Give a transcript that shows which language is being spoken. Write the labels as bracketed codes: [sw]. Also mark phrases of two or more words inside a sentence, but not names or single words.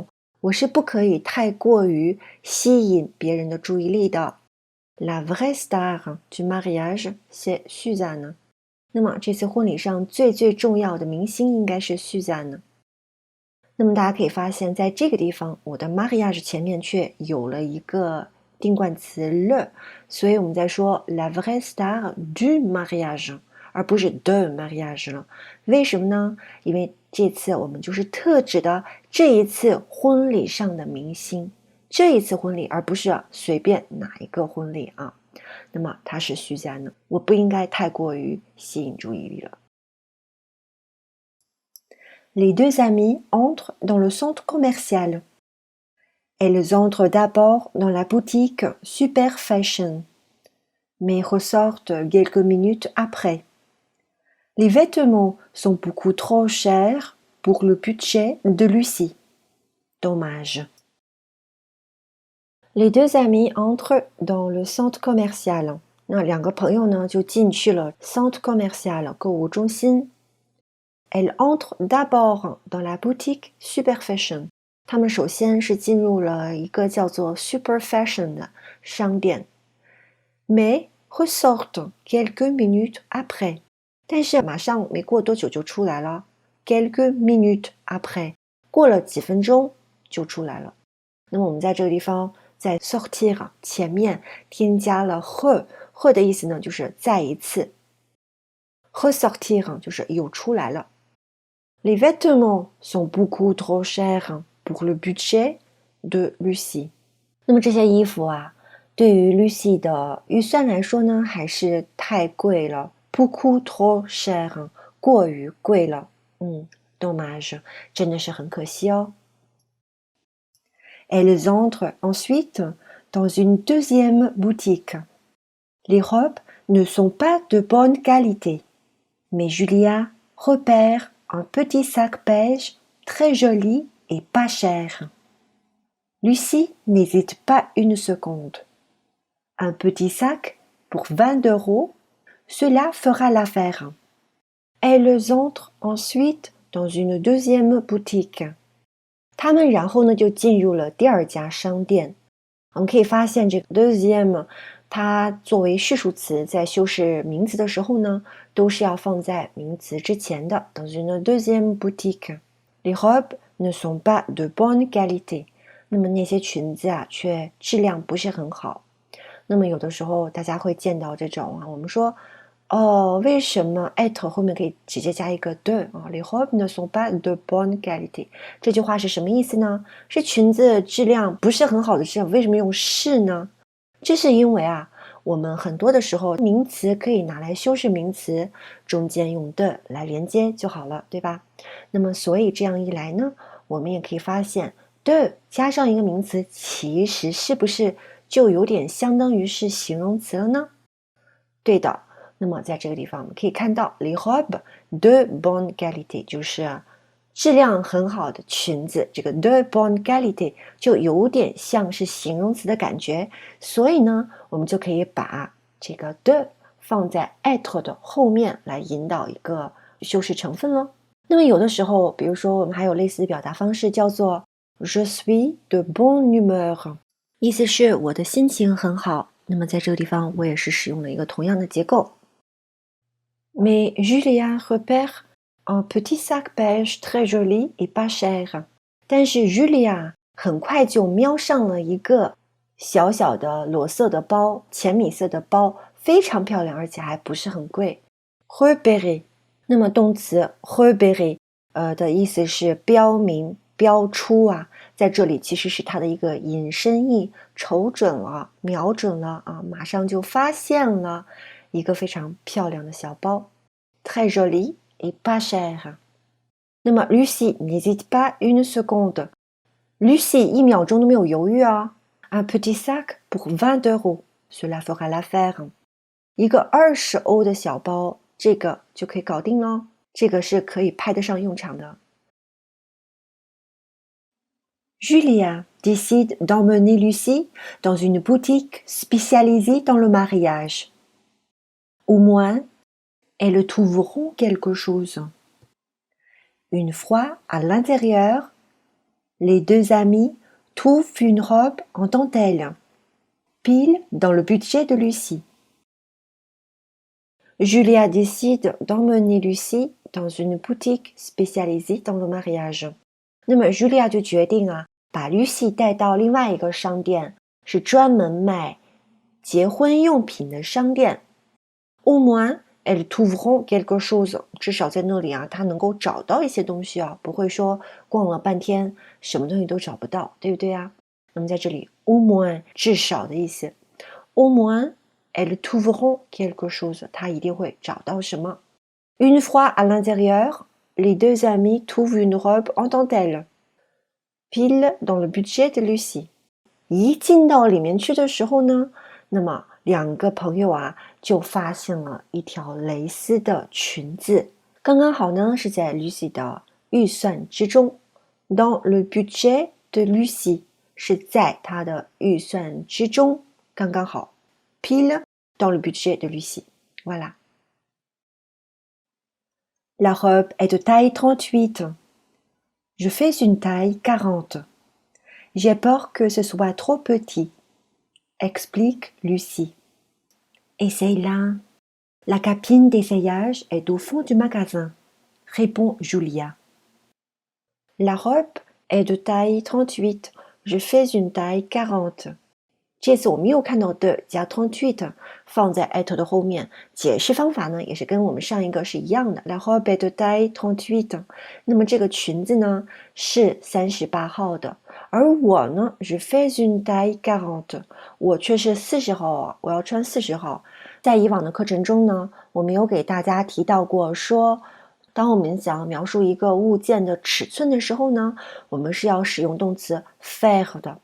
[zh] 我是不可以太过于吸引别人的注意力的。 [fr] La vraie star du mariage, c'est Suzanne。 [zh] 那么这次婚礼上最重要的明星应该是 Suzanne。那么大家可以发现，在这个地方，我的 mariage 前面却有了一个定冠词 le， 所以我们在说 [fr] la vraie star du mariage， [zh] 而不是 [fr] de mariage [zh] 了。为什么呢？因为这次我们就是特指的这一次婚礼上的明星，这一次婚礼，而不是随便哪一个婚礼啊。那么它是虚假呢，我不应该太过于吸引注意力了。 [fr] Les deux amies entrent dans le centre commercial. Elles entrent d'abord dans la boutique Super Fashion, mais ressortent quelques minutes après. Les vêtements sont beaucoup trop chers pour le budget de Lucie. Dommage. Les deux amies entrent dans le centre commercial. [zh] 那两个朋友呢就进去了 [fr] centre commercial 购物中心。Elles entrent d'abord dans la boutique Super Fashion. [zh] 她们首先是进入了一个叫做 Super Fashion 的商店。 [fr] Mais ressortent quelques minutes après. [zh] 但是马上没过多久就出来了。 [fr] Quelques minutes après. [zh] 过了几分钟就出来了。那么我们在这个地方在 sortir 前面添加了 re 的意思呢就是再一次。ressortir 就是又出来了。 [fr] Les vêtements sont beaucoup trop chers pour le budget de Lucie. [zh] 那么这些衣服啊，对于 Lucie 的预算来说呢，还是太贵了。 [fr] beaucoup trop cher [zh] 过于贵了。dommage 真的是很可惜哦。 [fr] Elles entrent ensuite dans une deuxième boutique. Les robes ne sont pas de bonne qualité, mais Julia repère un petit sac beige très joli et pas cher. Lucie n'hésite pas une seconde. Un petit sac pour 20 €, cela fera l'affaire. Elles entrent ensuite dans une deuxième boutique. [zh] 他们然后呢就进入了第二家商店。我们可以发现这个 deuxième 它作为序数词在修饰名词的时候呢都是要放在名词之前的。 [fr] dans une deuxième boutique. Les robes ne sont pas de bonne qualité. [zh] 那么那些裙子啊却质量不是很好。那么有的时候大家会见到这种我们说为什么 être 后面可以直接加一个 de [fr] les robes ne sont pas de bonne qualité. [zh] 这句话是什么意思呢？是裙子质量不是很好的质量，为什么用是呢？这是因为我们很多的时候名词可以拿来修饰名词，中间用的来连接就好了，对吧？那么所以这样一来呢，我们也可以发现的加上一个名词，其实是不是就有点相当于是形容词了呢？对的。那么在这个地方我们可以看到 [fr] les robes de bonne qualité [zh] 就是质量很好的裙子，这个 [fr] de bonne qualité [zh] 就有点像是形容词的感觉，所以呢我们就可以把这个 de 放在 être 的后面来引导一个修饰成分咯。那么有的时候比如说我们还有类似的表达方式叫做 [fr] je suis de bonne humeur， [zh] 意思是我的心情很好。那么在这个地方我也是使用了一个同样的结构。 [fr] Mais Julia repère un petit sac beige très joli et pas cher. [zh] 但是 Julia 很快就瞄上了一个小小的裸色的包，浅米色的包，非常漂亮，而且还不是很贵。repérer 那么动词 repérer 的意思是标明、标出在这里其实是它的一个引申义，瞅准了、瞄准了马上就发现了一个非常漂亮的小包 [fr] très joli et pas cher。那么 Lucie n'hésite pas une seconde. Lucie [zh] 1 秒钟都没有犹豫 [fr] Un petit sac pour 20 €, cela fera l'affaire. [zh] 一个20欧的小包，这个就可以搞定咯，这个是可以派得上用场的。 [fr] Julia décide d'emmener Lucie dans une boutique spécialisée dans le mariage. Au moins, elles trouveront quelque chose. Une fois à l'intérieur, les deux amies trouvent une robe en dentelle, pile dans le budget de Lucie. Julia décide d'emmener Lucie dans une boutique spécialisée dans le mariage. [zh] 那么 Julia 就决定把 Lucie 带到另外一个商店，是专门卖结婚用品的商店。 [fr] Au moins, elles trouveront quelque chose. [zh] 至少在那里她能够找到一些东西不会说逛了半天什么东西都找不到，对不对那么在这里 [fr] au moins [zh] 至少的意思。 [fr] Au moins, elles trouveront quelque chose. [zh] 它一定会找到什么。 [fr] Une fois à l'intérieur, les deux amis trouvent une robe en dentelle, pile dans le budget de Lucie. [zh] 一进到里面去的时候呢，那么两个朋友啊就发现了一条蕾丝的裙子，刚刚好呢是在 Lucie 的预算之中。 [fr] Dans le budget de Lucie [zh] 是在她的预算之中，刚刚好。 [fr] Pile dans le budget de Lucie. Voilà. La robe est de taille 38. Je fais une taille 40. J'ai peur que ce soit trop petit, explique Lucie. Essaye-la. La cabine d'essayage est au fond du magasin, répond Julia. La robe est de taille 38. Je fais une taille 40. [zh] 这次我们又看到的加 38 放在 at 的后面，解释方法呢也是跟我们上一个是一样的。 [fr] La robe est de taille 38。 [zh] 那么这个裙子呢是38号的，而我呢 [fr] je fais une taille 40， [zh] 我却是40号啊，我要穿40号。在以往的课程中呢，我们有给大家提到过说，当我们想要描述一个物件的尺寸的时候呢，我们是要使用动词 faire 的。